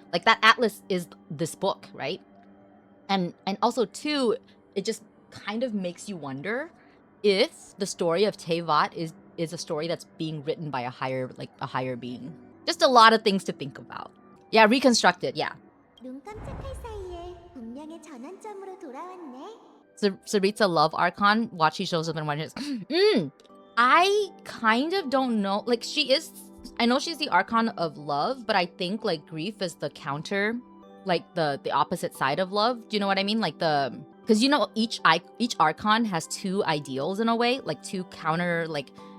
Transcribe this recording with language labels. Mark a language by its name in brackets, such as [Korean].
[English] Like that atlas is this book, right? And also two, it just kind of makes you wonder if the story of Teyvat is a story that's being written by a higher being. Just a lot of things to think about. Yeah, reconstructed, yeah. [Korean] 눈 깜짝할 사이에 운명의 전환점으로 돌아왔네. [English] Saritza Love Archon. Watch, she shows up in one. I kind of don't know. Like, I know she's the Archon of love, but I think, like, grief is the counter, like, the opposite side of love. Do you know what I mean? Like, because, you know, each Archon has two ideals in a way, like, two counter, like,